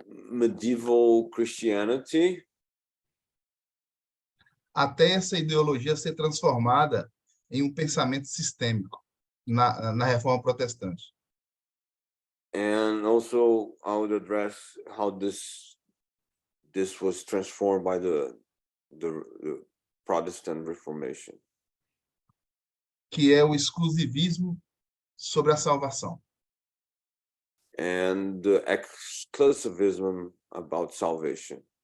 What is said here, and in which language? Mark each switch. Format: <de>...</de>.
<en>Medieval Christianity.</en> <pt>Até essa ideologia ser transformada em um pensamento sistêmico na reforma protestante.</pt> <en>And also I would address how this was transformed by the Protestant Reformation.</en> <pt>Que é o exclusivismo sobre a salvação.</pt> <en>And the exclusivism about salvation.</en>